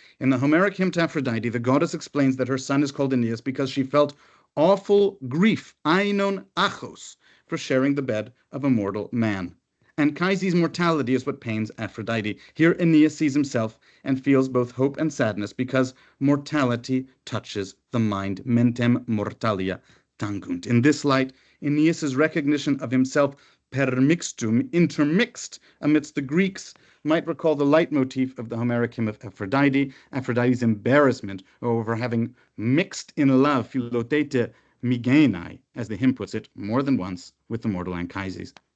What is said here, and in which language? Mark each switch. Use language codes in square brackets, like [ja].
[en] In the Homeric hymn to Aphrodite, the goddess explains that her son is called Aeneas because she felt awful grief, [el] ainon achos, [en] for sharing the bed of a mortal man. Anchises' mortality is what pains Aphrodite. Here Aeneas sees himself and feels both hope and sadness because mortality touches the mind. [la] Mentem mortalia tangunt. [en] In this light, Aeneas's recognition of himself permixtum, intermixed amidst the Greeks, might recall the leitmotif of the Homeric hymn of Aphrodite, Aphrodite's embarrassment over having mixed in love, [el] philotete migenai, [en] as the hymn puts it, more than once with the mortal Anchises.